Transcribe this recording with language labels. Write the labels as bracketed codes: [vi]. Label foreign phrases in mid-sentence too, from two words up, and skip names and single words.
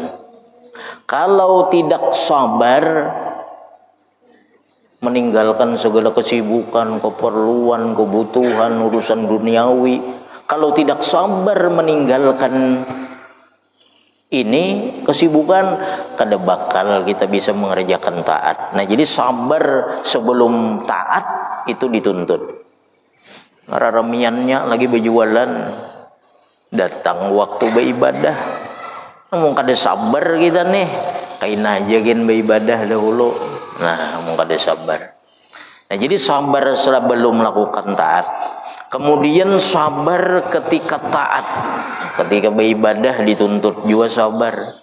[id] Kalau tidak sabar, meninggalkan segala kesibukan, keperluan, kebutuhan, urusan duniawi. Kalau tidak sabar meninggalkan Ini kesibukan kada bakal kita bisa mengerjakan taat. Nah, jadi sabar sebelum taat itu dituntut. [bjn] Raramiannya lagi berjualan, datang waktu beribadah, namun kada sabar kita nih, kain aja gen beribadah dahulu. Nah, namun kada sabar. [id] Nah, jadi sabar sebelum melakukan taat. Kemudian sabar ketika taat, ketika beribadah dituntut juga sabar.